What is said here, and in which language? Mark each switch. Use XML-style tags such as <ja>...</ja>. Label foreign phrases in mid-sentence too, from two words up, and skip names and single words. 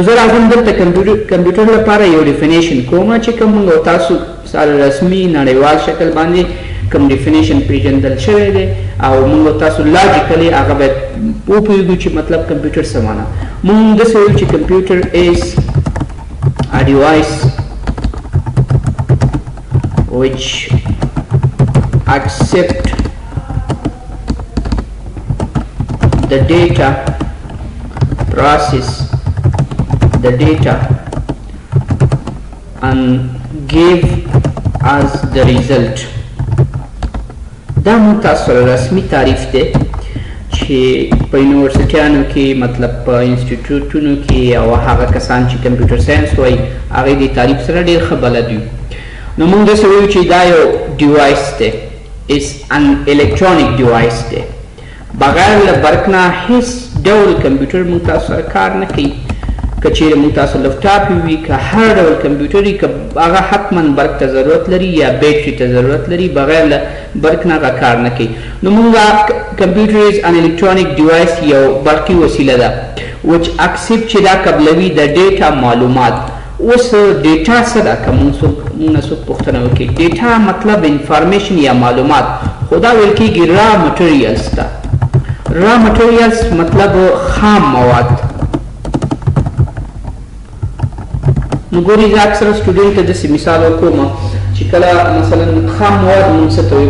<ps>زه راځم دلته کمپیوټر لپاره یو ډیفینیشن کوم چې کوم موږ تاسو سره رسمي نړیوال شکل باندې کوم ډیفینیشن پیژندل شوی دی او موږ تاسو لاجیکلی هغه باید وپوهېږو چې مطلب کمپیوټر څه معنا موږ داسې وایو چې</ps> <en>computer is a device which accept the data, process the data and give us the result.</en> <ps>دا متأثر رسمی تعریف دی چې په یونیورسټیانو کې مطلب په انسټیټیوټونو کې او هغه کسان چې</ps> <en>computer science</en> <ps>وایي هغې د تعریف سره ډېر ښه بلد وي نو موږ داسې وایو چې دا یو ډیوایس دی</ps> <en>is an electronic device</en> <ps>دی بغیر له برق نه هیڅ ډول کمپیوټر موږ تاسو سره کار نه کوي که چیرې موږ تاسو لپټاپ وي که هر ډول کمپیوټر وي که هغه حتما برق ته ضرورت لري یا بیټري ته ضرورت لري بغیر له برق نه هغه کار نه کوي نو موږ</ps> <en>computer is an electronic device</en> <ps>یو برقي وسیله ده</ps> <en>which accept</en> <ps>چې دا قبلوي د ډیټا معلومات اوس ډیټا څه ده که موږ نه څوک پوښتنه وکړي ډیټا مطلب انفارمیشن یا معلومات خو دا ویل کېږي</ps> <en>raw materials</en> <ps>ته.</ps> <en>raw materials</en> <ps>مطلب خام مواد. نو ګورئ زه اکثره سټوډنټ ته داسې مثال ورکوم چې کله مثلا خام مواد مونږ څه ته وایي.</ps>